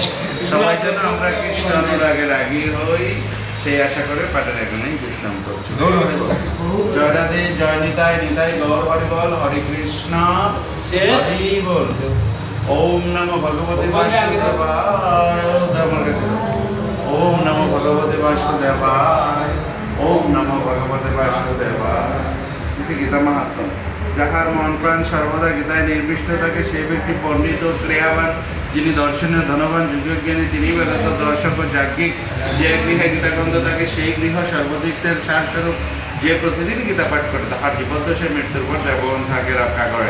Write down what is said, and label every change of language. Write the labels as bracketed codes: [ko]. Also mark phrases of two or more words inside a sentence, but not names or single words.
[bn] সবাই যেন আমরা কৃষ্ণ অনুরাগে রাগী হই, সেই আশা করে পাঠের এখানেই বিশ্রাম করছি। জয় রাধে, জয় নিতাই, নিতাই গৌর হরি বল, হরে কৃষ্ণ হরি বল। [sa] ওম নমো ভগবতে বাসুদেবায়, [bn] আমার কাছে [sa] ওম নমো ভগবতে বাসুদেবায়, ওম নমো ভগবতে বাসুদেবায়। [bn] শ্রী গীতা মাহাত্ম্য। যাহার মন প্রাণ সর্বদা গীতায় নির্বিষ্ট থাকে, সেই ব্যক্তি পণ্ডিত ও ক্রিয়াবান, যিনি দর্শনীয় ধনবান যুগজ্ঞানী, তিনি বেদান্ত দর্শক ও যাজ্ঞিক। যে গৃহে গীতাগ্রন্থ থাকে, সেই গৃহ সর্বদিকের সারস্বরূপ। যে প্রতিদিন গীতা পাঠ করে, তাহার জীবদ্দশে মৃত্যুর পর দেবগণ থাকে রক্ষা করেন।